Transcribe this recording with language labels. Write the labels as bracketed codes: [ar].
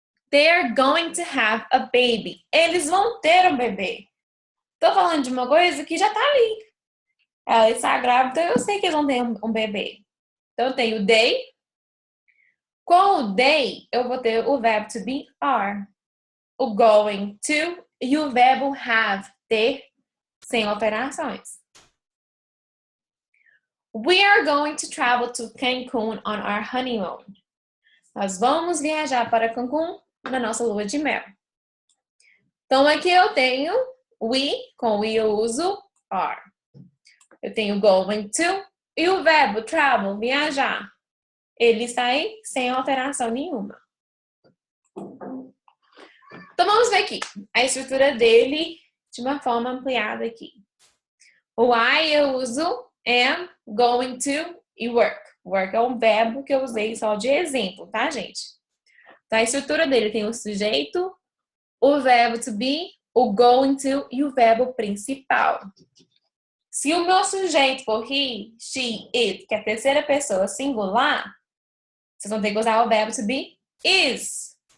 [en] They're going to have a baby. [pt] Eles vão ter um bebê. Tô falando de uma coisa que já tá ali. Ela está grávida, então eu sei que eles vão ter um bebê. Então eu tenho they. Com o they, eu vou ter o verbo to be are. O going to e o verbo have, ter, sem alterações. [en] We are going to travel to Cancun on our honeymoon. [pt] Nós vamos viajar para Cancún na nossa lua de mel. Então, aqui eu tenho we, com we eu uso are. Eu tenho going to e o verbo travel, viajar. Ele está aí sem alteração nenhuma. Então, vamos ver aqui a estrutura dele de uma forma ampliada aqui. O I eu uso am, going to e work. Work é um verbo que eu usei só de exemplo, tá, gente? Então, a estrutura dele tem o sujeito, o verbo to be, o going to e o verbo principal. Se o meu sujeito for he, she, it, que é a terceira pessoa singular, vocês vão ter que usar o verbo to be is.